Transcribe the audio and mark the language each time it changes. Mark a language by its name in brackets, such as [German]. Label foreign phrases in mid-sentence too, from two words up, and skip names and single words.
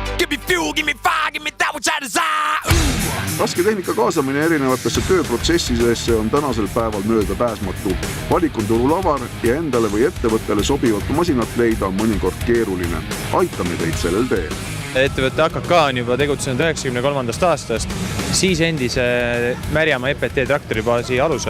[English] me fuel, give me fire, give me that which I desire. [Estonian] Rasketehnika kaasamine erinevatesse tööprotsessidesse on tänasel päeval möödapääsmatu. Valik on turul avar ja endale või ettevõttele sobivat masinat leida on mõnikord keeruline. Aitame teid sellel teel. Ettevõtte AKK on juba tegutsenud 93. aastast, siis endise Märjamaa EPT traktoribaasi alusel.